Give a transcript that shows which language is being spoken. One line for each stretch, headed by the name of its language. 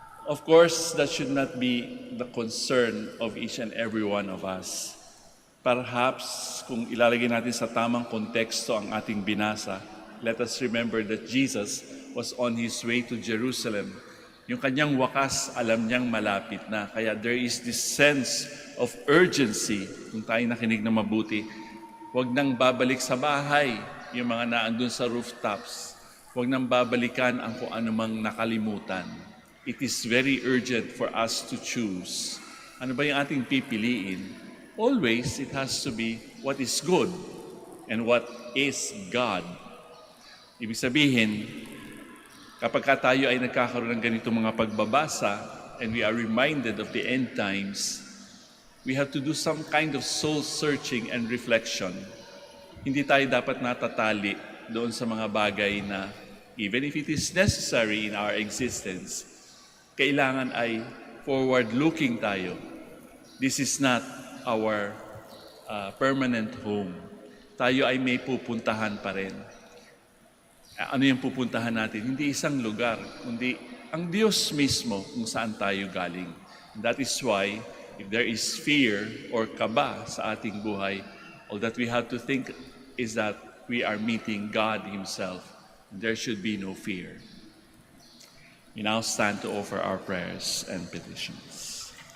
English: Of course, that should not be the concern of each and every one of us. Perhaps,
Filipino: kung ilalagay natin sa tamang konteksto ang ating binasa,
English: let us remember that Jesus was on His way to Jerusalem.
Filipino: Yung Kanyang wakas, alam niyang malapit na.
English: Kaya there is this sense of urgency.
Filipino: Kung tayo nakinig na mabuti, huwag nang babalik sa bahay yung mga naandun sa rooftops. Huwag nang babalikan ang kung anumang nakalimutan.
English: It is very urgent for us to choose.
Filipino: Ano ba yung ating pipiliin?
English: Always, it has to be what is good and what is God.
Filipino: Ibig sabihin, kapag tayo ay nagkakaroon ng ganitong mga pagbabasa
English: and we are reminded of the end times, we have to do some kind of soul-searching and reflection.
Filipino: Hindi tayo dapat natatali doon sa mga bagay na
English: even if it is necessary in our existence,
Filipino: kailangan ay forward-looking tayo.
English: This is not our permanent home.
Filipino: Tayo ay may pupuntahan pa rin. Ano yung pupuntahan natin? Hindi isang lugar, kundi ang Diyos mismo kung saan tayo galing.
English: That is why, if there is fear or
Filipino: kaba sa ating buhay,
English: all that we have to think is that we are meeting God Himself. There should be no fear. We now stand to offer our prayers and petitions.